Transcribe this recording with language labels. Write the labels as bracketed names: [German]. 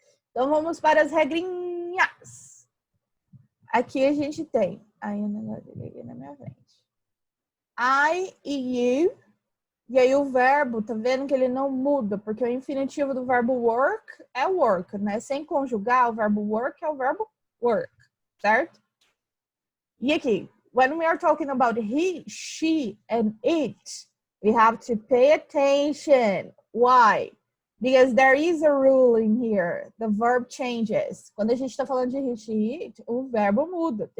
[Portuguese] Então vamos para as regrinhas. Aqui a gente tem. Aí o negócio aqui na minha frente. I e you. E aí o verbo, tá vendo que ele não muda, porque o infinitivo do verbo work é work, né? Sem conjugar, o verbo work é o verbo work, certo? E aqui, [English] when we are talking about he, she, and it, we have to pay attention. Why? Because there is a rule in here. The verb changes. [Portuguese] Quando a gente está falando de he, she, it, o verbo muda.